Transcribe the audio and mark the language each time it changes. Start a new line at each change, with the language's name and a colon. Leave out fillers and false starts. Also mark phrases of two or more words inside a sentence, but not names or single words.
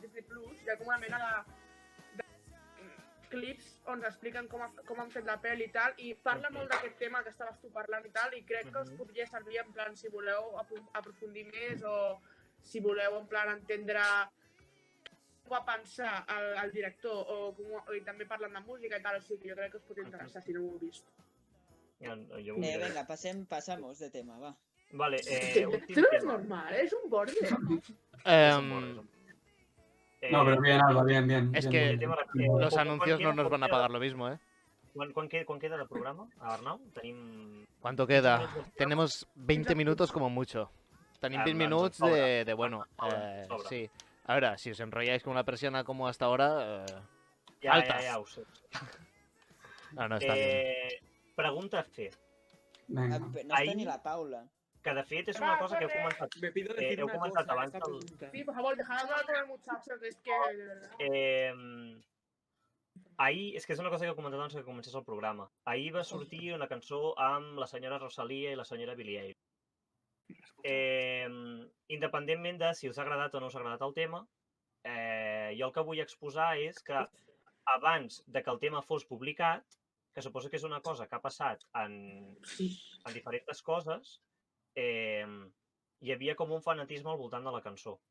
Catalan: Disney Plus, hi ha com una mena de clips on expliquen com han fet la pel·li i tal, i parla molt d'aquest tema que estaves tu parlant i tal, i crec que us podria servir
Spanish: en plan
Catalan: si voleu aprofundir més o si voleu
Spanish: en plan
Catalan: entendre com va pensar el director i també parlen de música i tal, o sigui, jo crec que us pot interessar si no ho heu vist.
Spanish: Venga, pasamos de tema, va. Vale, Esto no es normal, es un borde. No, pero bien, Alba, bien. Es que los anuncios no nos van a pagar lo mismo, ¿eh? ¿Cuán queda de programa, Arnau? ¿Cuánto queda? Tenemos 20 minutos como mucho. Tenim 20 minutos de bueno. Sí. A ver, si os enrolláis con una persiana como hasta ahora... altas.
Catalan: Ja ho sé. No, està bien. Pregunta a fer. No està ni la Paula. Que de fet és una cosa que heu comentat abans. Sí,
Spanish: por favor, dejad hablar con el muchacho, que es que...
Catalan: Ahir, és que és una cosa que heu comentat abans que comencés el programa. Ahir va sortir una cançó amb la senyora Rosalia i la senyora Billie Eilish. Independentment de si us ha agradat o no us ha agradat el tema, jo el que vull exposar és que abans de que el tema fos publicat, que suposo que és una cosa que ha passat en diferents coses, hi havia com un fanatisme al voltant de la cançó.